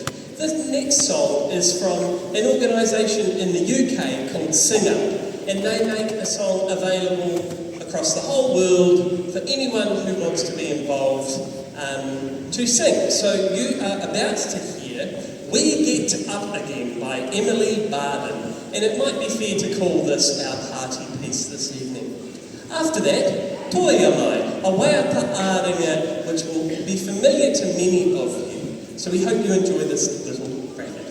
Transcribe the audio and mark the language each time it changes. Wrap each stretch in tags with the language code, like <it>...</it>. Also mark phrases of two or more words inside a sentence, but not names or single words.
<en>This next song is from an organisation in the UK called Singer, and they make a song available across the whole world for anyone who wants to be involved to sing. So you are about to hear We Get Up Again by Emily Barden, and it might be fair to call this our party piece this evening. After that, Toia Mai, a</en> <mi>waiata āringa</mi> <en>which will be familiar to many of you. So we hope you enjoy this little bracket.</en>